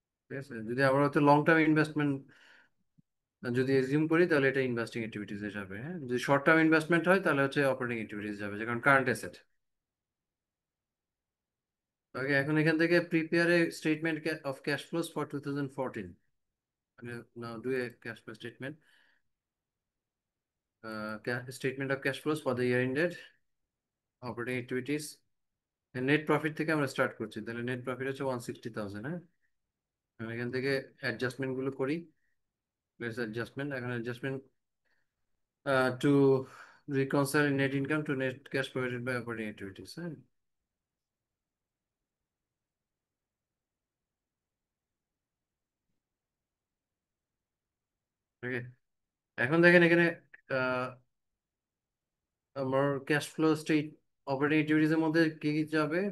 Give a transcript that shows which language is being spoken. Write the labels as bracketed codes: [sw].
[bn] ঠিক আছে, যদি আমরা হয়তো লং টার্ম ইনভেস্টমেন্ট যদি এজিউম করি তাহলে এটা ইনভেস্টিং অ্যাক্টিভিটিস এ যাবে। হ্যাঁ, যদি শর্ট টার্ম ইনভেস্টমেন্ট হয় তাহলে হচ্ছে অপারেটিং অ্যাক্টিভিটিস যাবে, যে কারণ কারেন্ট অ্যাসেট। [en] okay, [bn] এখন এখান থেকে [en] Prepare a statement of cash flows for 2014। Now do a cash flow statement. Statement of cash flows for the year ended, operating activities. [bn] Net profit থেকে আমরা স্টার্ট করছি, তাহলে নেট প্রফিট হচ্ছে 160,000। হ্যাঁ, আমি এখান থেকে অ্যাডজাস্টমেন্ট গুলো করি। [en] Place adjustment, এখন adjustment to reconcile net income to net cash provided by operating activities. [bn] হ্যাঁ, ওকে, এখন দেখেন এখানে আমার cash flow state operating activities এর মধ্যে কি কি যাবে।